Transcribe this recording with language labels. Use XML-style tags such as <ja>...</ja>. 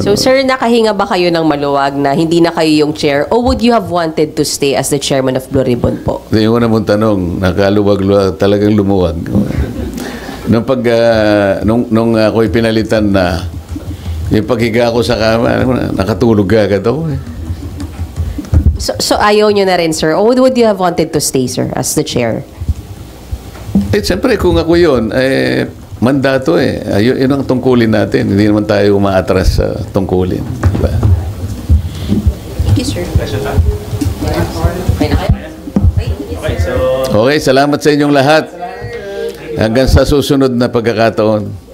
<tl>So, sir, nakahinga ba kayo ng maluwag na hindi na kayo yung chair?</tl> <en>Or would you have wanted to stay as the chairman of Blue Ribbon po?</en> <tl>Yung una mong tanong, nakaluwag-luwag, talagang lumuwag. Nung ako'y pinalitan na, yung paghiga ko sa kama, nakatulog agad ako So ayaw nyo na rin, sir?</tl> <en>Or would you have wanted to stay, sir, as the chair?</en> <tl>Siyempre, kung ako yun, mandato yun ang tungkulin natin. Hindi naman tayo umaatras sa tungkulin. Diba?</tl> <en>Thank you, sir.</en> <tl>Okay, salamat sa inyong lahat. Hanggang sa susunod na pagkakataon.</tl>